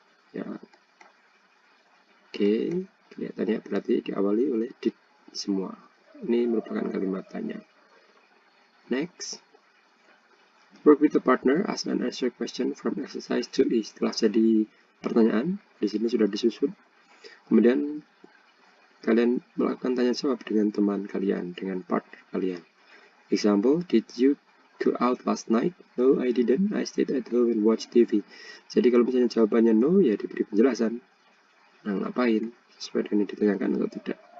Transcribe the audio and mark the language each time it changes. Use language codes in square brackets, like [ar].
[id] Ya, oke, kelihatannya berarti diawali oleh did semua. Ini merupakan kalimat tanya. [en] Next, work with the partner, ask and answer question from exercise 2E. [id] Setelah jadi pertanyaan, di sini sudah disusun. Kemudian kalian melakukan tanya jawab dengan teman kalian, dengan partner kalian. [en] Example, did you go out last night? No, I didn't. I stayed at home and watched TV. [id] Jadi kalau misalnya jawabannya no, ya diberi penjelasan. Nah, ngapain? Sesuai dengan yang ditanyakan atau tidak.